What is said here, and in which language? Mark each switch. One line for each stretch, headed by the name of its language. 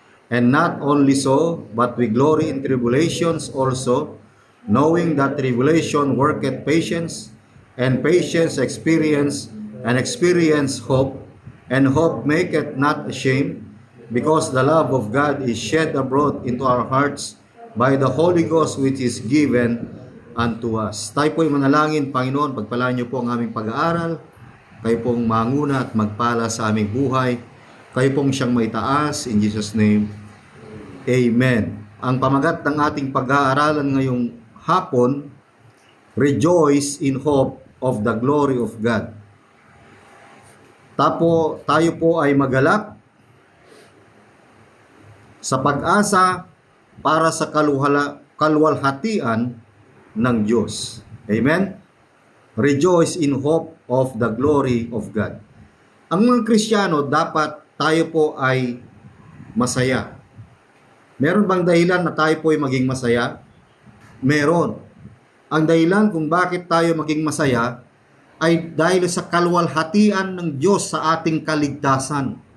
English: And not only so, but we glory in tribulations also, knowing that tribulation worketh patience, and patience experience, and experience hope, and hope maketh not ashamed, because the love of God is shed abroad into our hearts by the Holy Ghost which is given unto us.
Filipino: Tayo po'y manalangin. Panginoon, pagpalaan niyo po ang aming pag-aaral. Kayo pong manguna at magpala sa aming buhay. Kayo pong siyang maitaas.
English: In Jesus' name, Amen.
Filipino: Ang pamagat ng ating pag-aaralan ngayong hapon,
English: Rejoice in hope of the glory of God.
Filipino: Tayo po ay magalak sa pag-asa para sa kaluwalhatian ng Diyos. Amen?
English: Rejoice in hope of the glory of God.
Filipino: Ang mga Kristiyano, dapat tayo po ay masaya. Meron bang dahilan na tayo po ay maging masaya? Meron. Ang dahilan kung bakit tayo maging masaya ay dahil sa kaluwalhatian ng Diyos sa ating kaligtasan.